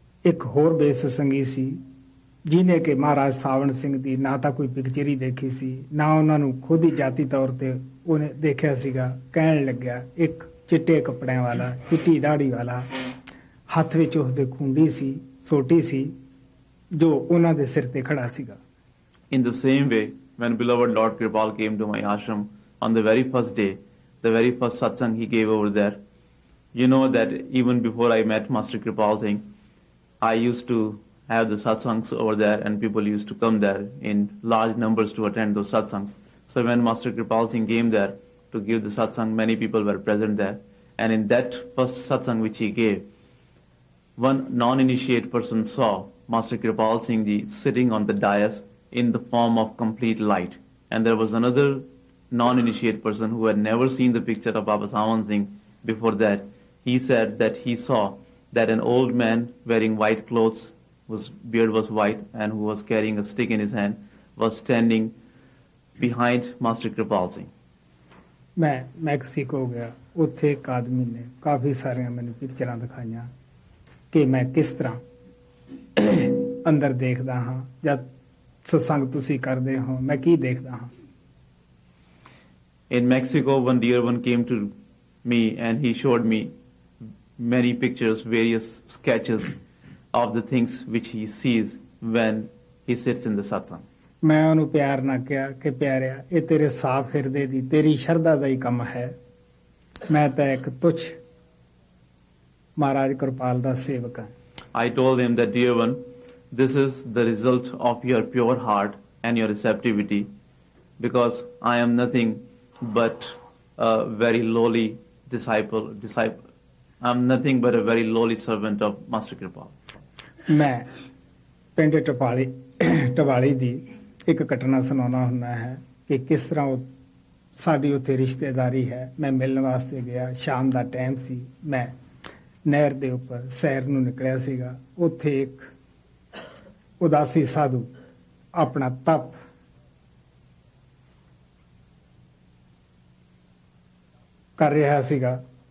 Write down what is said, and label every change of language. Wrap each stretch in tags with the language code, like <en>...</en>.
<pa>ਇੱਕ ਹੋਰ ਬੇਸਤਸੰਗੀ ਸੀ ਜਿਹਨੇ ਕਿ ਮਹਾਰਾਜ ਸਾਵਣ ਸਿੰਘ ਦੀ ਨਾ ਤਾਂ ਕੋਈ ਪਿਕਚਰ ਹੀ ਦੇਖੀ ਸੀ, ਨਾ ਉਹਨਾਂ ਨੂੰ ਖੁਦ ਹੀ ਜਾਤੀ ਤੌਰ ਤੇ ਉਹਨੇ ਦੇਖਿਆ ਸੀਗਾ। ਕਹਿਣ ਲੱਗਿਆ, ਇੱਕ ਚਿੱਟੇ ਕੱਪੜਿਆਂ ਵਾਲਾ, ਚਿੱਟੀ ਦਾੜੀ ਵਾਲਾ, ਹੱਥ ਵਿੱਚ ਉਸਦੇ ਖੁੰਡੀ ਸੀ, ਸੋਟੀ ਸੀ, ਜੋ ਉਹਨਾਂ ਦੇ ਸਿਰ ਤੇ ਖੜਾ ਸੀਗਾ।</pa> <en>In the same way, when beloved Lord Kripal came to my ashram on the very first day, the very first satsang he gave over there, you know that even before I met Master Kripal Singh, I used to have the satsangs over there, and people used to come there in large numbers to attend those satsangs. So when Master Kripal Singh came there to give the satsang, many people were present there. And in that first satsang which he gave, one non-initiate person saw Master Kripal Singh Ji sitting on the dais in the form of complete light. And there was another non-initiate person who had never seen the picture of Baba Sawan Singh before that. He said that he saw that an old man wearing white clothes, whose beard was white and who was carrying a stick in his hand, was standing behind Master Kripal Singh.</en> <pa>ਮੈਂ Mexico ਗਿਆ, ਉੱਥੇ ਇੱਕ ਆਦਮੀ ਨੇ ਕਾਫੀ ਸਾਰੀਆਂ ਮੈਨੂੰ ਪਿਕਚਰਾਂ ਦਿਖਾਈਆਂ ਕਿ ਮੈਂ ਕਿਸ ਤਰ੍ਹਾਂ ਅੰਦਰ ਦੇਖਦਾ ਹਾਂ, ਜਦ ਸਤਸੰਗ ਤੁਸੀਂ ਕਰਦੇ ਹੋ ਮੈਂ ਕੀ ਦੇਖਦਾ ਹਾਂ.</pa> <en>In Mexico, one dear one came to me and he showed me many pictures, various sketches of the things which he sees when he sits in the satsang.</en> <pa>ਮੈਂ ਉਹਨੂੰ ਪਿਆਰ ਨਾਲ ਕਿਹਾ ਕਿ ਪਿਆਰਿਆ, ਇਹ ਤੇਰੇ ਸਾਫ਼ ਹਿਰਦੇ ਦੀ ਤੇਰੀ ਸ਼ਰਧਾ ਦਾ ਹੀ ਕੰਮ ਹੈ. ਮੈਂ ਤਾਂ ਇੱਕ ਤੁੱਛ ਮਹਾਰਾਜ ਕਿਰਪਾਲ ਦਾ ਸੇਵਕ ਹਾਂ.</pa> <en>I told him that, dear one, this is the result of your pure heart and your receptivity, because I am nothing but a very lowly disciple. I am nothing but a very lowly servant of Master Kripal.</en> <pa>ਮੈਂ ਪਿੰਡ ਟਵਾਲੀ ਦੀ ਇੱਕ ਘਟਨਾ ਸੁਣਾਉਣਾ ਹੁੰਦਾ ਹੈ ਕਿ ਕਿਸ ਤਰ੍ਹਾਂ ਉਹ ਸਾਡੀ ਉੱਥੇ ਰਿਸ਼ਤੇਦਾਰੀ ਹੈ. ਮੈਂ ਮਿਲਣ ਵਾਸਤੇ ਗਿਆ, ਸ਼ਾਮ ਦਾ ਟਾਈਮ ਸੀ, ਮੈਂ ਨਹਿਰ ਦੇ ਉੱਪਰ ਸੈਰ ਨੂੰ ਨਿਕਲਿਆ ਸੀਗਾ. ਉੱਥੇ ਇੱਕ ਉਦਾਸੀ ਸਾਧੂ ਆਪਣਾ ਤਪ ਕਰ ਰਿਹਾ ਸੀਗਾ.</pa>